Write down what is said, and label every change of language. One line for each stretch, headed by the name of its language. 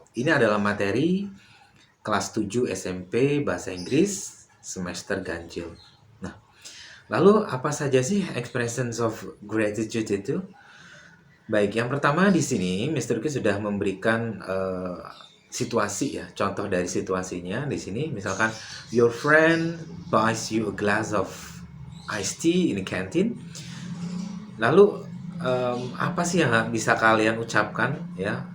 Indonesian: Ini adalah materi kelas 7 SMP Bahasa Inggris semester ganjil. Nah, lalu apa saja sih expressions of gratitude itu? Baik, yang pertama di sini Mr. K sudah memberikan situasi ya, contoh dari situasinya di sini.
English: Misalkan your friend buys you a glass of iced tea in the canteen.
Indonesian: Lalu apa sih yang bisa kalian ucapkan ya?